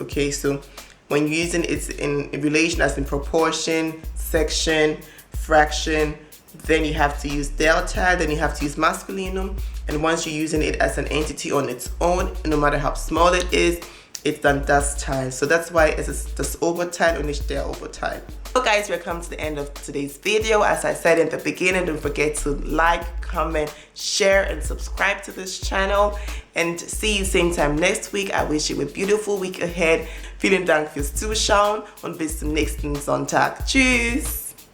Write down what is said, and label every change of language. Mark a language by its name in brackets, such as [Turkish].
[English] Okay, so when you're using it in relation as in proportion, section, fraction, then you have to use der Teil, then you have to use masculinum. And once you're using it as an entity on its own, no matter how small it is, it's done das Teil. So that's why it's [German] das Oberteil und nicht der Oberteil. [English] So guys, we're coming to the end of today's video. As I said in the beginning, don't forget to like, comment, share and subscribe to this channel. And see you same time next week. I wish you a beautiful week ahead. [German] Vielen Dank fürs Zuschauen und bis zum nächsten Sonntag. Tschüss!